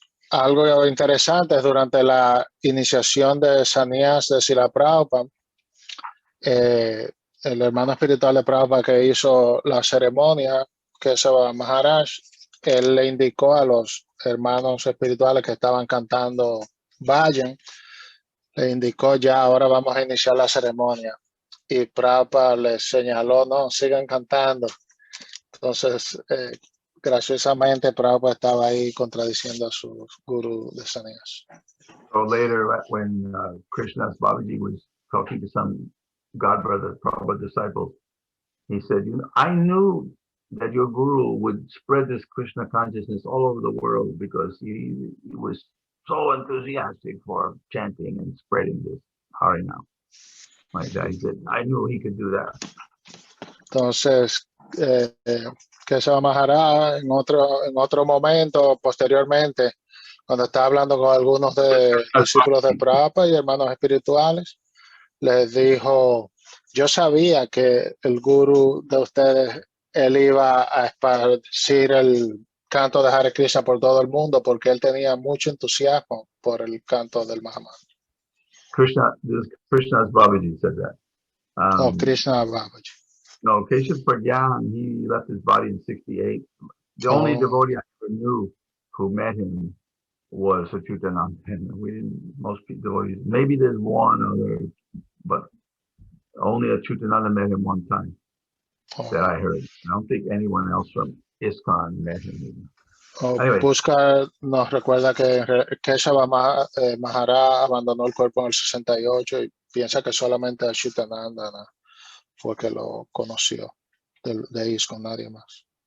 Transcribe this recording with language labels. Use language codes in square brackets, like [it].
[es] Algo interesante es durante la iniciación de sannyas de Srila Prabhupada, el hermano espiritual de Prabhupada que hizo la ceremonia, que es Maharaj, él le indicó a los hermanos espirituales que estaban cantando vayan, le indicó ya ahora vamos a iniciar la ceremonia. Y Prabhupada les señaló, no, sigan cantando. Entonces, graciosamente Prabhupada estaba ahí contradiciendo a su guru de sannyas. [en] So later, when Krishna's Babaji was talking to some godbrother, Prabhupada disciples, he said, I knew that your guru would spread this Krishna consciousness all over the world because he was so enthusiastic for chanting and spreading this Harinam. Like that, he said, I knew he could do that. [es] Entonces, Kesava Maharaj en otro momento, posteriormente, cuando estaba hablando con algunos discípulos de Prabhupada y hermanos espirituales, les dijo, yo sabía que el gurú de ustedes, él iba a esparcir el canto de Hare Krishna por todo el mundo porque él tenía mucho entusiasmo por el canto del Mahamantra. [en] Krishna's Babaji said that. Krishna Babaji. No, Keshav Pragyan, he left his body in 68. The only devotee I ever knew who met him was Achyutananda. Most devotees, maybe there's one other, but only Achyutananda met him one time that I heard. I don't think anyone else from ISKCON met him. Anyway. [es] Puskar nos recuerda que Kesava Maharaj abandonó el cuerpo en el 68 y piensa que solamente Achyutananda fue que lo conoció de ISKCON, nadie más.